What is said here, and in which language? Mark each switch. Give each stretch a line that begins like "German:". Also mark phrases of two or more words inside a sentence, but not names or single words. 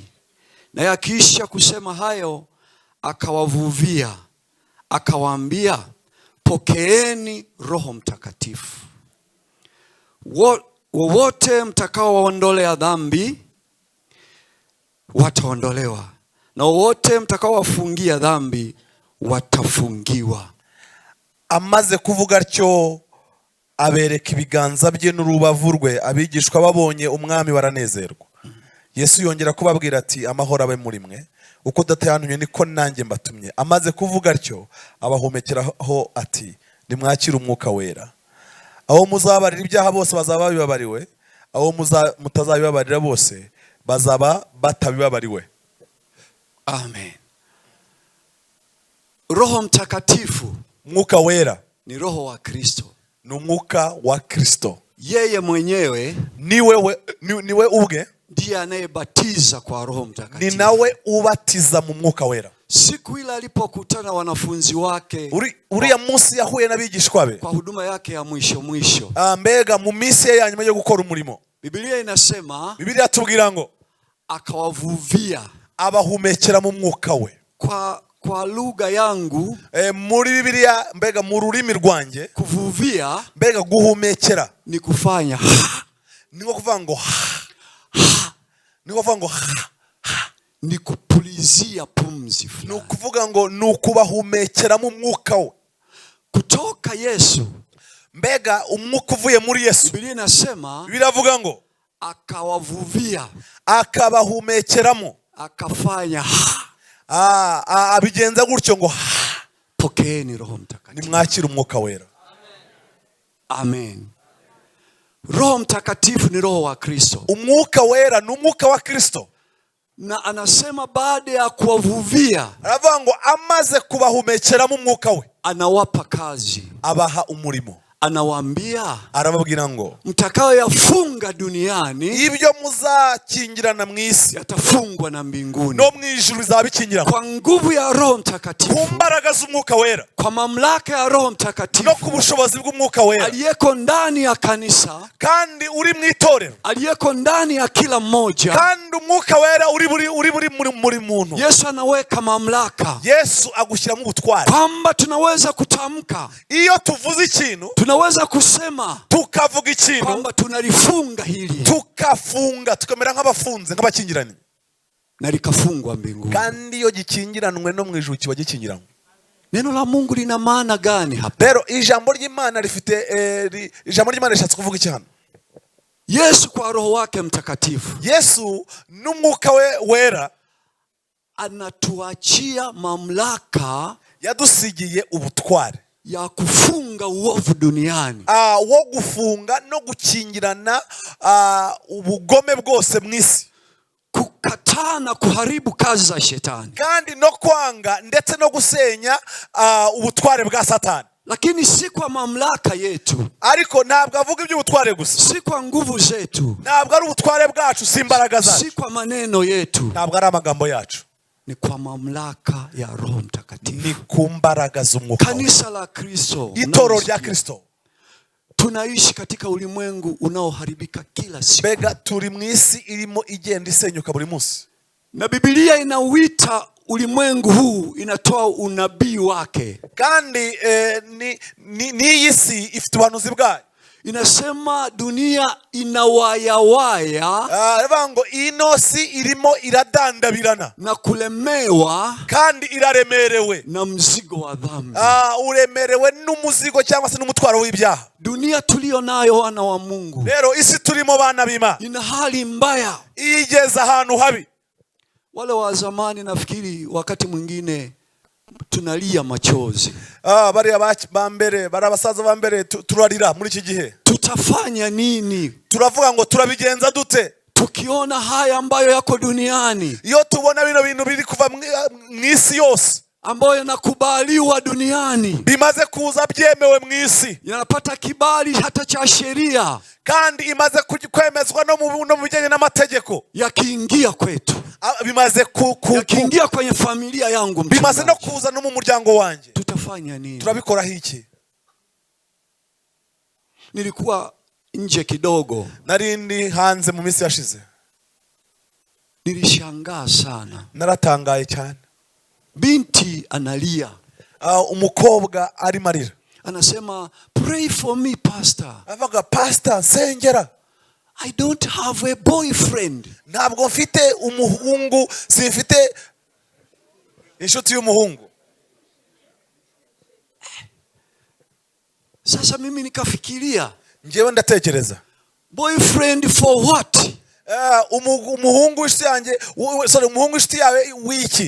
Swahili: Naye akisha kusema hayo, akawavuvia, akawaambia, pokeeni Roho Mtakatifu. Wowote mtakao waondolea dhambi, wataondolewa, na wowote mtakao wafungia dhambi, watafungiwa.
Kinyarwanda: Amaze kuvuga atyo, abereka ibiganza bye n'urubavu rwe. Abigishwa babonye umwami baranezerwa. Yesu yongera kubabwira ati, amahoro abe muri mwe. Uko Data yantumye niko nanjye mbatumye. Amaze kuvuga atyo, abahumekeraho ati, nimwakire Umwuka Wera. Aho muzabarira ibyaha bose bazaba bibabariwe, aho mutazabibabarira bose bazaba batabibabariwe.
Swahili: Amen. Roho Mtakatifu,
Kinyarwanda: Mwuka Wera,
Swahili: ni Roho wa Kristo.
Kinyarwanda: Ni Umwuka wa Kristo.
Swahili: Yeye mwenyewe
Kinyarwanda: niwe ubwe
Swahili: ndiye anayebatiza kwa Roho Mtakatifu.
Kinyarwanda: Ni nawe ubatiza mu Mwuka Wera.
Swahili: Siku ile alipokutana wanafunzi wake,
Kinyarwanda: uriya munsi yahuye n'abigishwa be
Swahili: kwa huduma yake ya mwisho,
Kinyarwanda: mbega mu minsi ya nyuma yo gukora umurimo,
Swahili: Biblia inasema,
Kinyarwanda: Biblia atubwira ngo,
Swahili: akawavuvia,
Kinyarwanda: abahumekera mu mwuka we.
Swahili: Kwa lugha yangu,
Kinyarwanda: muri Biblia, mbega mu rurimi rwanjye,
Swahili: kuvuvia,
Kinyarwanda: mbega guhumekera
Swahili: ni kufanya
Kinyarwanda: niko kuvuga ngo
Swahili: ni kupulizia pumzi fulani.
Kinyarwanda: Nukuvuga ngo nukubahumekera mu mwuka we.
Swahili: kutoka Yesu,
Kinyarwanda: mbega umwuka uvuye muri Yesu,
Swahili: Biblia inasema
Kinyarwanda: biravuga ngo
Swahili: akawavuvia,
Kinyarwanda: akabahumekeramo,
Swahili: akafanya
Kinyarwanda: abigenza gutyo ngo
Swahili: pokeeni Roho Mtakatifu.
Kinyarwanda: nimwakire umwuka wera. Amen.
Swahili: Roho Mtakatifu ni roho wa Kristo.
Kinyarwanda: Umwuka wera ni umwuka wa Kristo.
Swahili: Na anasema baada ya kuwavuvia,
Kinyarwanda: aravuga ngo amaze kubahumekeramo umwuka we,
Swahili: anawapa kazi,
Kinyarwanda: abaha umurimo.
Swahili: Anawaambia,
Kinyarwanda: arababwira ngo
Swahili: mtakayoyafunga duniani,
Kinyarwanda: ibyo muzakingirana mu isi,
Swahili: yatafungwa na mbinguni.
Kinyarwanda: no mu ijuru bizabikingirana.
Swahili: Kwa nguvu ya Roho Mtakatifu,
Kinyarwanda: ku mbaraga z'umwuka wera,
Swahili: kwa mamlaka ya Roho Mtakatifu,
Kinyarwanda: no ku bushobozi bw'umwuka wera,
Swahili: aliyeko ndani ya kanisa,
Kinyarwanda: kandi uri mu itorero,
Swahili: aliyeko ndani ya kila mmoja,
Kinyarwanda: kandi umwuka wera uri muri muntu.
Swahili: Yesu anaweka mamlaka.
Kinyarwanda: Yesu agushyiramo ubutware,
Swahili: kwamba tunaweza kutamka,
Kinyarwanda: iyo tuvuze ikintu,
Swahili: tunaweza kusema,
Kinyarwanda: tukavuga ikintu,
Swahili: kwamba tunalifunga hili,
Kinyarwanda: tukafunga, tukamera nk'abafunze, nk'abakingiranye,
Swahili: na likafungwa mbinguni.
Kinyarwanda: kandi iyo gikingiranwe no mu ijuru kiba gikingiranwe.
Swahili: Neno la Mungu lina maana gani hapa?
Kinyarwanda: Rero ijambo ry'Imana rifite ijambo ry'Imana rishatse kuvuga iki hano?
Swahili: Yesu kwa Roho wake Mtakatifu,
Kinyarwanda: Yesu n'umwuka we wera,
Swahili: anatuachia mamlaka,
Kinyarwanda: yadusigiye ubutware
Swahili: ya kufunga uovu duniani,
Kinyarwanda: wo gufunga no gukingirana ubugome bwose mu isi,
Swahili: kukataa na kuharibu kazi za shetani,
Kinyarwanda: kandi no kwanga ndetse no gusenya ubutware bwa Satani.
Swahili: lakini si kwa mamlaka yetu,
Kinyarwanda: ariko ntabwo avuga iby'ubutware gusa,
Swahili: si kwa nguvu zetu,
Kinyarwanda: ntabwo ari ubutware bwacu, si imbaraga zacu,
Swahili: si kwa maneno yetu,
Kinyarwanda: ntabwo ari amagambo yacu,
Swahili: ni kwa mamlaka ya Roho Mtakatifu.
Kinyarwanda: ni ku mbaraga z'umwuka.
Swahili: Kanisa la Kristo,
Kinyarwanda: itoro rya Kristo,
Swahili: tunaishi katika ulimwengu unaoharibika kila siku.
Kinyarwanda: mbega turi mu isi irimo igenda isenyuka buri munsi,
Swahili: na Biblia inauita ulimwengu huu, inatoa unabii wake,
Kinyarwanda: kandi ni isi ifite ubuhanuzi bwayo.
Swahili: Inasema dunia inawayawaya,
Kinyarwanda: aravuga ngo ino si irimo iradandabirana
Swahili: na kulemewa,
Kinyarwanda: kandi iraremerewe
Swahili: na mzigo wa dhambi.
Kinyarwanda: Uremerewe n'umuzigo cyangwa se n'umutwaro w'ibyaha.
Swahili: Dunia tulio nayo wana wa Mungu,
Kinyarwanda: rero isi turimo bana b'Imana,
Swahili: ina hali mbaya,
Kinyarwanda: igeze ahantu habi.
Swahili: Wale wa zamani nafikiri wakati mwingine tunalia machozi.
Kinyarwanda: Bariya ba mbere, bari abasaza ba mbere, turarira muri iki gihe.
Swahili: Tutafanya nini?
Kinyarwanda: Turavuga ngo turabigenza dute
Swahili: tukiona haya ambayo yako duniani,
Kinyarwanda: iyo tubona bino bintu biri kuva mu isi yose,
Swahili: ambayo yanakubaliwa duniani,
Kinyarwanda: bimaze kuza byemewe mu isi,
Swahili: yanapata kibali hata cha sheria,
Kinyarwanda: kandi imaze kwemezwa no mu bijyanye n'amategeko,
Swahili: yakiingia kwetu,
Kinyarwanda: bimaze
Swahili: yakiingia kwenye familia yangu,
Kinyarwanda: bimaze no kuza no mu muryango wanjye,
Swahili: tutafanya nini?
Kinyarwanda: turabikora iki?
Swahili: Nilikuwa nje kidogo,
Kinyarwanda: narindi hanze mu minsi yashize,
Swahili: nilishangaa sana,
Kinyarwanda: naratangaye cyane.
Swahili: binti analia,
Kinyarwanda: umukobwa ari marira,
Swahili: anasema
English: pray for me pastor.
Kinyarwanda: avuga pastor sengera,
English: I don't have a boyfriend.
Kinyarwanda: ntabwo mfite umuhungu, simfite inshuti y'umuhungu.
Swahili: Sasa mimi nikafikiria,
Kinyarwanda: njewe ndatekereza,
English: boyfriend for what?
Kinyarwanda: umuhungu inshuti yanjye, umuhungu inshuti yawe wiki?